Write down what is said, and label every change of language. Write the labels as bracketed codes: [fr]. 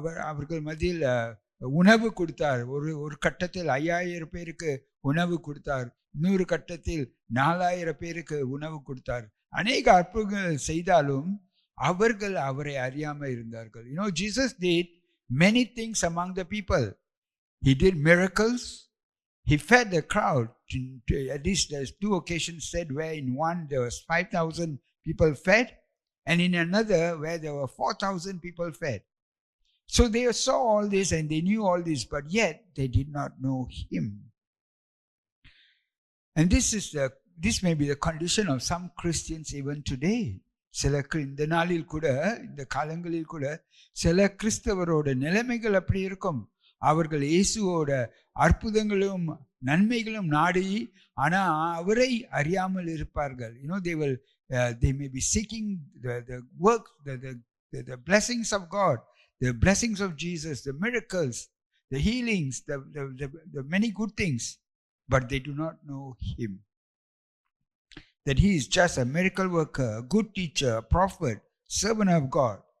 [ta] அவர்கள் மத்தியில் உணவு கொடுத்தார். ஒரு கட்டத்தில் 5000 பேருக்கு உணவு கொடுத்தார், இன்னொரு கட்டத்தில் 4000 பேருக்கு உணவு கொடுத்தார். அநேக அற்புதங்கள் செய்தாலும் அவர்கள் அவரை அறியாமல் இருந்தார்கள். [en] Jesus did many things among the people. He did miracles. He fed the crowd. At least there's 2 occasions said where in one there was 5,000 people fed, and in another where there were 4,000 people fed. So they saw all this and they knew all this, but yet they did not know him. And this may be the condition of some Christians even today. [ta] இந்த நாளில் கூட, இந்த காலங்களில் கூட சில கிறிஸ்தவரோட நிலைமைகள் அப்படி இருக்கும். அவர்கள் இயேசுவோட அற்புதங்களும் நன்மைகளும் நாடி ஆனா அவரை அறியாமல் இருப்பார்கள். [en] They may be seeking the work, the blessings of God, the blessings of Jesus, the miracles, the healings, the many good things, but they do not know him. That he is just a miracle worker, a good teacher, a prophet, servant of God.